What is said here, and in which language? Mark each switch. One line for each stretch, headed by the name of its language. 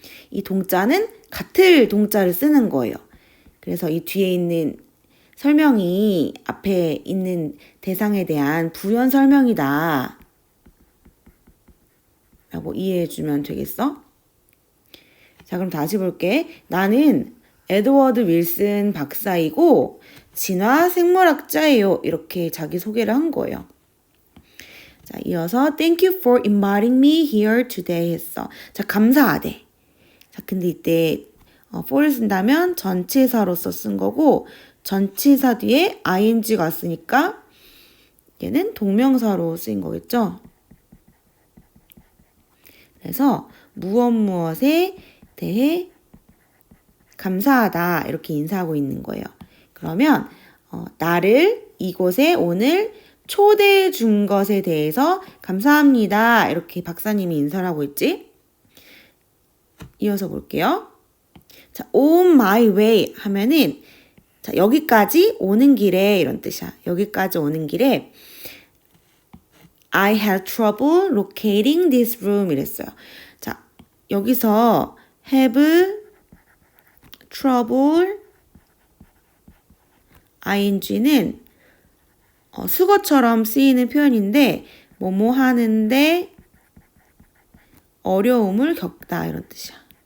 Korean: 이 동자는 같을 동자를 쓰는 거예요. 그래서 이 뒤에 있는 설명이 앞에 있는 대상에 대한 부연 설명이다 라고 이해해주면 되겠어? 자, 그럼 다시 볼게. 나는 에드워드 윌슨 박사이고 진화 생물학자예요. 이렇게 자기소개를 한 거예요. 자, 이어서
English: Thank you for inviting me here today
Korean: 했어. 자, 감사하대. 자, 근데 이때 for를 쓴다면 전치사로서 쓴 거고, 전치사 뒤에 ing가 왔으니까 얘는 동명사로 쓰인 거겠죠? 그래서 무엇에 대해 감사하다, 이렇게 인사하고 있는 거예요. 그러면 나를 이곳에 오늘 초대해 준 것에 대해서 감사합니다, 이렇게 박사님이 인사를 하고 있지. 이어서 볼게요. 자, on my way 하면은, 자, 여기까지 오는 길에, 이런 뜻이야. 여기까지 오는 길에
English: I had trouble locating this room
Korean: 이랬어요. 자, 여기서 have trouble ing는 수거처럼 쓰이는 표현인데, 뭐뭐 하는데 어려움을 겪다, 이런 뜻이야.